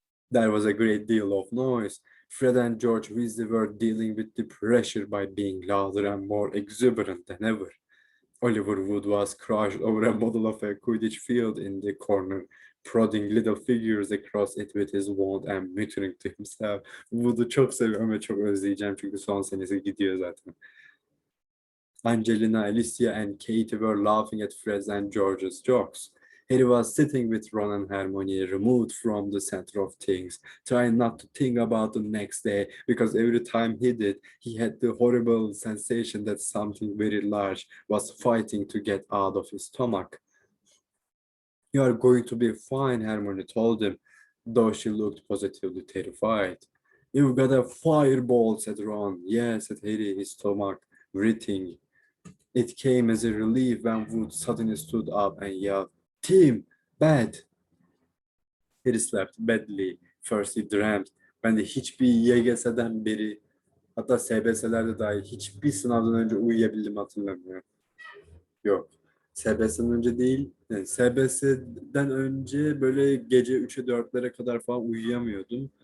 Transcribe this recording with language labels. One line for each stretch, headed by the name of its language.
English: There was a great deal of noise. Fred and George Weasley were dealing with the pressure by being louder and more exuberant than ever. Oliver Wood was crouched over a model of a Quidditch field in the corner, prodding little figures across it with his wand and muttering to himself.
Turkish: Wood'u çok seviyorum ve çok özleyeceğim çünkü son senesi gidiyor zaten.
English: Angelina, Alicia, and Katie were laughing at Fred's and George's jokes. Harry was sitting with Ron and Hermione, removed from the center of things, trying not to think about the next day, because every time he did, he had the horrible sensation that something very large was fighting to get out of his stomach. You are going to be fine, Hermione told him, though she looked positively terrified. You've got a fireball, said Ron. Yes, said Harry, his stomach writhing. It came as a relief when Wood suddenly stood up and yelled, Tim, bad. Harry slept badly. First he dreamt.
Turkish: Ben de hiçbir YGS'den beri, hatta SBS'lerde dahil hiçbir sınavdan önce uyuyabildiğimi hatırlamıyorum. Yok. SBS'den önce değil. Yani SBS'den önce böyle gece 3'e 4'lere kadar falan uyuyamıyordum.